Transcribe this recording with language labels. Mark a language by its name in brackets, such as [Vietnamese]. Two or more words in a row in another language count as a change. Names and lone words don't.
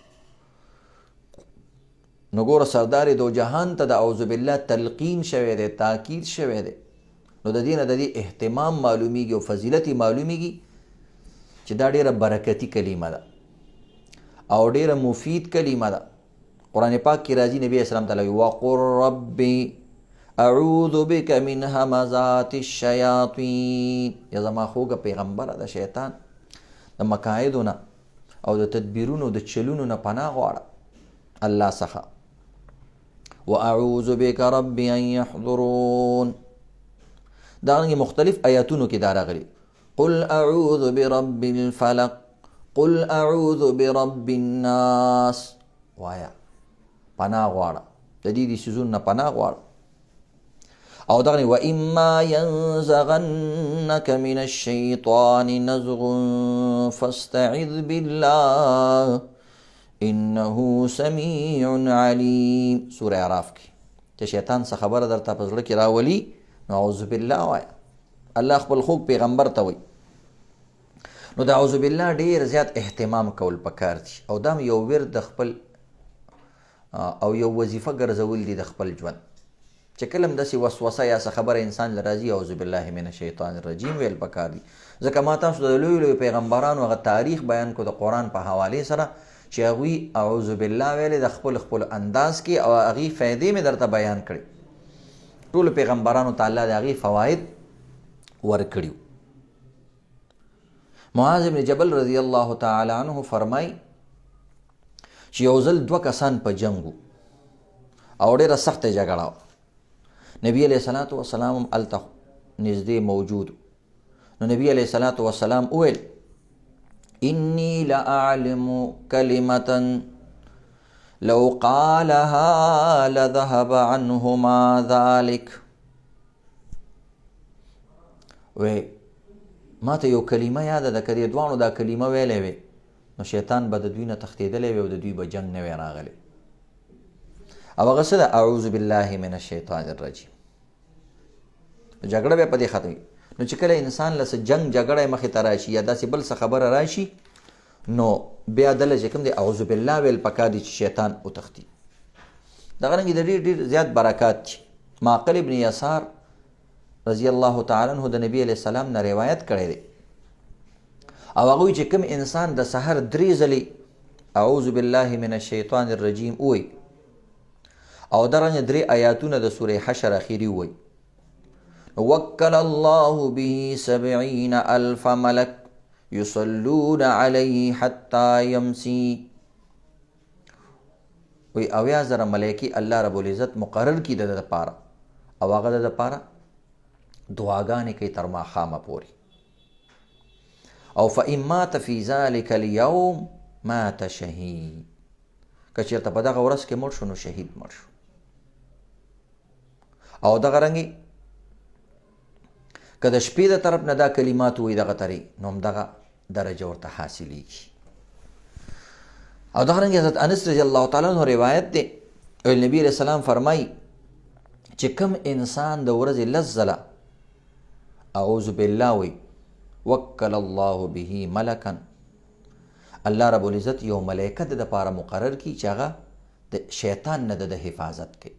[Pashto] نو ګوره سردار دو جهان ته د [Arabic] اعوذ بالله [Pashto] تلقین شوی دی، تاکید شوی دی. نو د دې نه د دې اهتمام معلومیږي او فضیلت معلومیږي چې دا ډیره برکتی کلمه ده او ډیره مفید کلمه ده. قرآن پاک کې راځي نبی اسلام تعالی [Arabic] وقل ربي اعوذ بک من همزات الشیاطین، [Pashto] یا زما خوږه پیغمبره د شیطان د مکایدو نه او د تدبیرونو د چلونو نه پناه غواړه الله څخه. [Arabic] واعوذ بک ربی ان یحضرون، [Pashto] دغه مختلف آیاتونو کې دا راغلي. [Arabic] قل اعوذ برب الفلق، قل اعوذ برب الناس، [Pashto] وایا پناه غواړه د دې سيزونو نه پناه غواړه. [Arabic] او دغه واما ينزغنك من الشيطان نزغ فاستعذ بالله انه سميع عليم، [Pashto] سوره اعراف کې چې شیطان څخه خبره درته په زړه کې راولي نو [Arabic] اعوذ بالله [Pashto] وایا. الله خپل خوږ پیغمبر ته وایي. نو د [Arabic] اعوذ بالله [Pashto] ډیر زیات اهتمام کول پکار دي، او دا یو ورد د خپل او یو وظیفه ګرځول دي د خپل ژوند. چې کله هم داسې وسوسه یا څه خبره انسان له راځي [Arabic] اعوذ بالله من الشیطان الرجیم [Pashto] ویل پکار دي. ځکه ما تاسو د لویو لویو پیغمبرانو هغه تاریخ بیان کو د قرآن په حوالې سره چې هغوی [Arabic] اعوذ بالله [Pashto] ویلې د خپل انداز کې، او هغې فایدې مې درته بیان کړي. ټولو پیغمبرانو ته الله د هغې فواید ورکړي. معاذ بن جبل [Arabic] رضی الله تعالی عنه [Pashto] فرمای چې یو ځل 2 کسان په جنګ او ډېره سخته جګړه وه. نبی [Arabic] علیه الصلاة والسلام [Pashto] هم هلته نږدې موجود. [Arabic] نو نبی علیه الصلاة والسلام وویل انی لاعلم کلمة لو قالها لذهب عنهما ذلك. [Pashto] وی ما ته یو کلمه یاده ده، که دې دواړو دا کلمه ویلی وی نو شیطان به د دوی نه تښتېدلی وی او د دوی به جنګ نه وی راغلی. او هغه څه ده؟ [Arabic] اعوذ بالله من الشیطان الرجیم. [Pashto] جګړه به په دې ختمي. نو چې کله انسان له جنګ جګړه مخې ته راشي یا داسې بل څه خبره راشي نو بیا دله چې کوم دی [Arabic] اعوذ بالله [Pashto] ویل پکار دي چې شیطان وتښتي. دغه رنګې د ډېر زیات برکات دي. معقل ابن یسار [Arabic] رضی الله تعالی عنه [Pashto] د نبی [Arabic] علیه السلام [Pashto] نه روایت کړی دی، او هغوی چې کوم انسان د سحر 3 ځلې [Arabic] اعوذ بالله من الشیطان الرجیم [Pashto] ووایي او درنګ 3 آیاتونه د سوره حشر اخیری ووایي، [Arabic] وکل الله به 70,000 ملک یصلون علیه حتی یمسی. [Pashto] وی 70,000 ملائکې [Arabic] الله رب العزت [Pashto] مقرر کړي د دپاره، او هغه د دپاره دعاګانې کوي تر ماښامه پورې. او [Arabic] فإن مات فی ذلک اليوم مات شهید، [Pashto] که چېرته په دغه ورځ کې مړ شو نو شهید مړ شو. او دغه رنګې که د شپې د طرف نه دا کلمات ووایي دغه طرې نو همدغه درجه ورته حاصلیږي. او دغه رنګې حضرت انس [Arabic] رضی الله تعالی عنه [Pashto] روایت دی، نبی [Arabic] علیه السلام [Pashto] فرمایي چې کوم انسان د ورځې 10 ځله [Arabic] اعوذ بالله [Pashto] وی [Arabic] وکل الله [Pashto] به ملکا، [Arabic] الله رب العزت [Pashto] یو ملائکه د دپاره مقرر کی چې هغه د شیطان نه د حفاظت کوي.